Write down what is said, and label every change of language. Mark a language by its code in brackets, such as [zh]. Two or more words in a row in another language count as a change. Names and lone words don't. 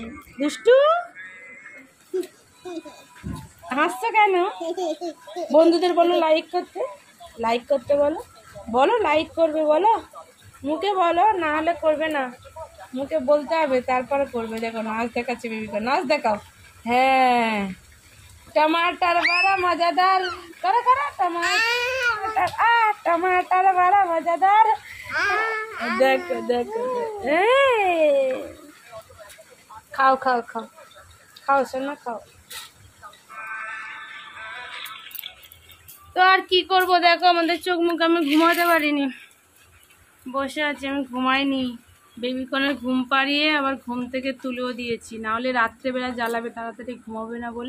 [bn] দুষ্টু, হাসছো কেন? বন্ধুদের বলো লাইক করতে বলো লাইক করবে, বলো মুখে বলো, না হলে করবে না। মুখে বলতে হবে, তারপরে করবে। দেখো নাচ দেখাচ্ছে বেবিকর্ন, নাচ দেখাও। হ্যাঁ, [hi] टमाटर बड़ा मजेदार, करो टमाटर बड़ा मजेदार। देखो खाओ सोना, खाओ। [bn] তো আর কি করবো, দেখো আমাদের চোখ মুখ, আমি ঘুমাতে পারিনি, বসে আছি, আমি ঘুমাইনি। বেবিকর্নের ঘুম পাড়িয়ে আবার ঘুম থেকে তুলেও দিয়েছি, নাহলে রাত্রেবেলা জ্বালাবে, তাড়াতাড়ি ঘুমাবে না বলে।